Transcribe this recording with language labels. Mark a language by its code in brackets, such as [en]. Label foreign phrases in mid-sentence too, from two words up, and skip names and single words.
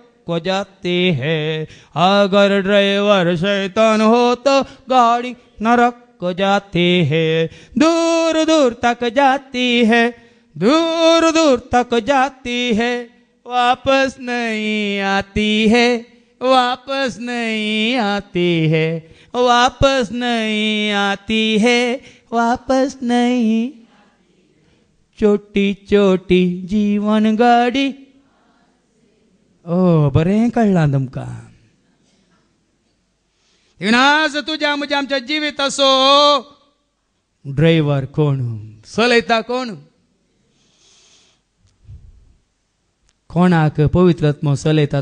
[hi] को जाती है अगर ड्राइवर शैतान हो तो गाड़ी नरक को जाती है दूर दूर तक जाती है दूर दूर तक जाती है वापस नहीं आती है वापस नहीं आती है वापस नहीं आती है वापस नहीं छोटी छोटी जीवन गाडी [kok] ओ बरें कळ्ळां तुमकां आज तुझ्या म्हज्या आमच्या जिवीत असो ड्रायव्हर कोण चलयता कोण कोणाक पवित्र आत्मा चलयता